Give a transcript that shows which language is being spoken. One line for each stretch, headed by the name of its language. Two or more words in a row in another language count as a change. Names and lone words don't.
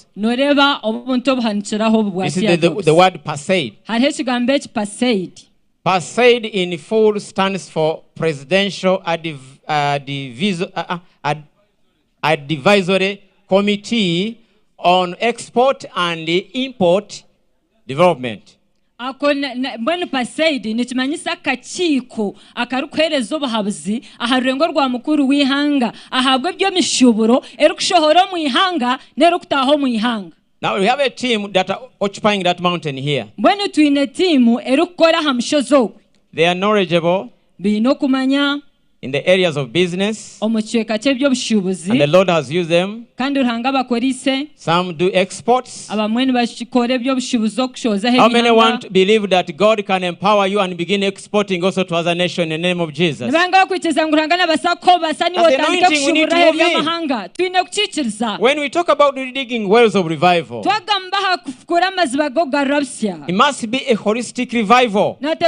English: This is the word Paceid. Paceid in full stands for Presidential Advisory Committee on Export and Import Development.
Nyankole: Mbwenu Paceid nikimanyisa akakiiko akarukuhereza obuhabuzi aha rurengo rwa mukuru w'ihanga ahabwe byo mishuburo erukushohora mu ihanga nerukutaho mu ihanga.
English: Now we have a team that are occupying that mountain here.
Nyankole: Mbwenu tuine timu erukukora ha mushozo.
English: They are knowledgeable
Nyankole: bino kumanya
English: in the areas of business, and the Lord has used them. Some do exports. How many want to believe that God can empower you and begin exporting also to other nations in the name of Jesus? When we talk about digging wells of revival, it must be a holistic revival.